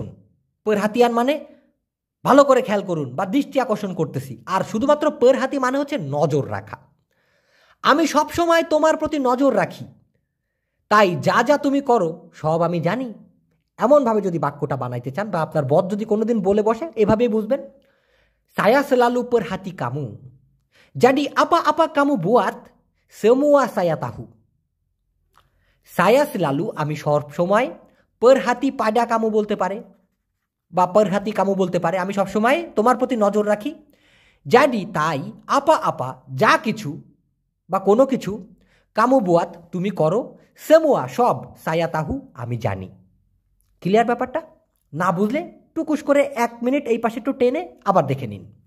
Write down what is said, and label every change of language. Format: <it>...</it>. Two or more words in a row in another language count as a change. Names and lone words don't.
<bn>পেরহাতিয়ান মানে ভালো করে খেয়াল করুন বা দৃষ্টি আকর্ষণ করতেছি। আর শুধুমাত্র পেরহাতি মানে হচ্ছে নজর রাখা। আমি সব সময় তোমার প্রতি নজর রাখি, তাই যা যা তুমি করো সব আমি জানি। এমনভাবে যদি বাক্যটা বানাইতে চান বা আপনার বদ যদি কোনোদিন বলে বসে, এভাবেই বুঝবেন।</bn> <ms>saya selalu perhati kamu, jadi apa-apa kamu buat semua saya tahu. saya selalu,</ms> <bn>আমি সব সময়,</bn> <ms>perhati pada kamu</ms> <bn>বলতে পারে বা</bn> <ms>perhati kamu</ms> <bn>বলতে পারে, আমি সব সময় তোমার প্রতি নজর রাখি।</bn> <ms>jadi তাই,</ms> <bn>apa-apa যা কিছু বা কোনো কিছু,</bn> <ms>kamu buat</ms> <bn>তুমি করো, সেমুয়া সব,</bn> <ms>saya tahu</ms> <bn>আমি জানি। ক্লিয়ার ব্যাপারটা? না বুঝলে টুকুস করে 1 মিনিট এই পাশে একটু টেনে আবার দেখে নিন।</bn>